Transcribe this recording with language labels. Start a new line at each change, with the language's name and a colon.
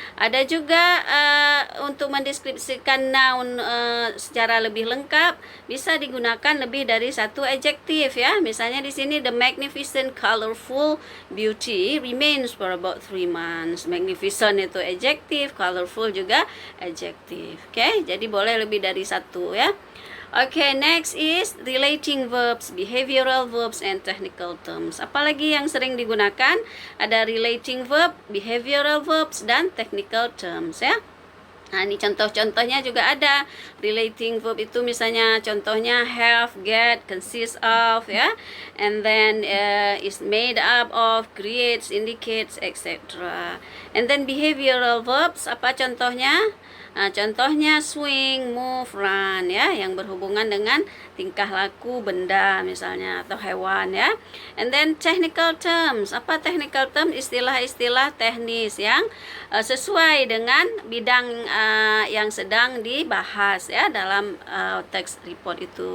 Indonesian: Ada juga untuk mendeskripsikan noun secara lebih lengkap bisa digunakan lebih dari satu adjective ya. Misalnya di sini
English: the magnificent colorful beauty remains for about 3 months.
Indonesian: Magnificent itu adjective, colorful juga adjective. Oke. Jadi boleh lebih dari satu ya.
English: Okay, next is relating verbs, behavioral verbs, and technical terms.
Indonesian: Apalagi yang sering digunakan? Ada relating verb, behavioral verbs, dan technical terms ya. Nah, ini contoh-contohnya juga ada. Relating verb itu misalnya contohnya have, get, consist of ya.
English: And then is made up of, creates, indicates, etc. And then behavioral verbs,
Indonesian: apa contohnya? Nah, contohnya swing, move, run ya, yang berhubungan dengan tingkah laku benda misalnya atau hewan ya.
English: And then technical terms.
Indonesian: Apa technical term? Istilah-istilah teknis yang sesuai dengan bidang yang sedang dibahas ya dalam text report itu.